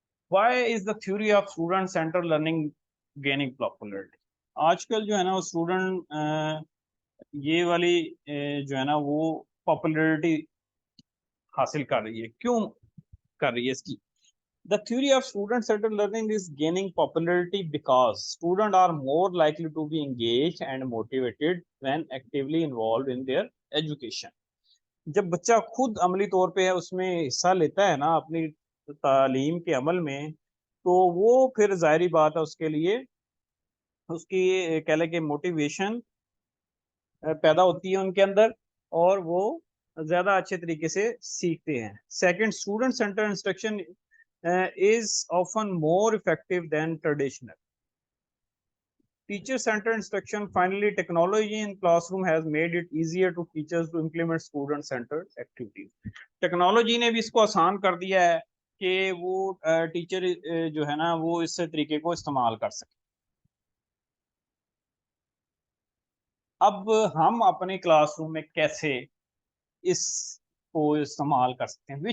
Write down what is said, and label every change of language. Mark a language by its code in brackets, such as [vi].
[en] Why is the theory of student centre learning gaining popularity? [hi] आजकल जो है ना वो स्टूडेंट ये वाली जो है ना वो पॉपुलरिटी हासिल कर रही है। क्यों कर रही है इसकी? [en] The theory of student-centered learning is gaining popularity because students are more likely to be engaged and motivated when actively involved in their education. [hi] जब बच्चा खुद अमली तौर पे है उसमें हिस्सा लेता है ना अपनी तालीम के अमल में, तो वो फिर जाहिर बात है उसके लिए उसकी कह लें कि मोटिवेशन पैदा होती है उनके अंदर, और वो ज्यादा अच्छे तरीके से सीखते हैं। [en] Second, student centre instruction is often more effective than traditional teacher centered instruction. Finally, technology in classroom has made it easier to teachers to implement student centered activities. [hi] Technology ने भी इसको आसान कर दिया है कि वो टीचर जो है ना वो इस तरीके को इस्तेमाल कर सके। अब हम अपने क्लासरूम में कैसे इसको इस्तेमाल कर सकते हैं?